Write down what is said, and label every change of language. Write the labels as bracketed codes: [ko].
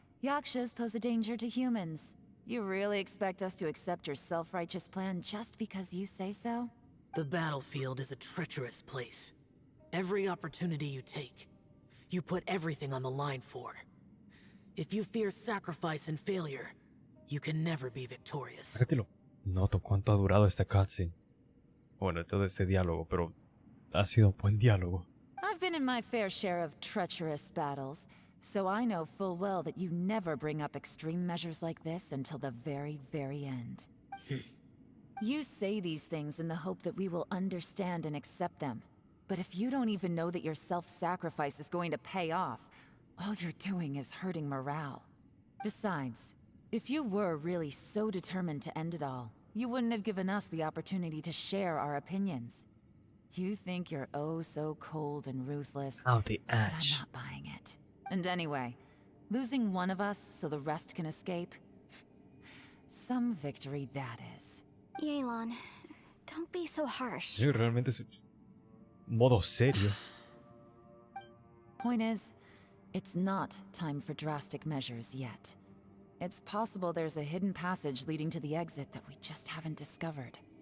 [en] Yakshas pose a danger to humans. You really expect us to accept your self-righteous plan just because you say so? The battlefield is a treacherous place. Every opportunity you take, you put everything on the line for. If you fear sacrifice and failure, you can never be victorious. [es] Fíjatelo. Noto cuánto ha durado este cutscene. Bueno, todo este diálogo, pero ha sido un buen diálogo. [en] I've been in my fair share of treacherous battles, So I know full well that you never bring up extreme measures like this until the very, very end. You say these things in the hope that we will understand and accept them. But if you don't even know that your self-sacrifice is going to pay off, all you're doing is hurting morale. Besides, if you were really so determined to end it all, you wouldn't have given us the opportunity to share our opinions. You think you're oh so cold and ruthless, Oh, the but I'm edge. not buying it. And anyway, losing one of us so the rest can escape? Some victory that is. Yelan, don't be so harsh. [es] Sí, realmente es modo serio. [en] Point is, it's not time for drastic measures yet. It's possible there's a hidden passage leading to the exit that we just haven't discovered.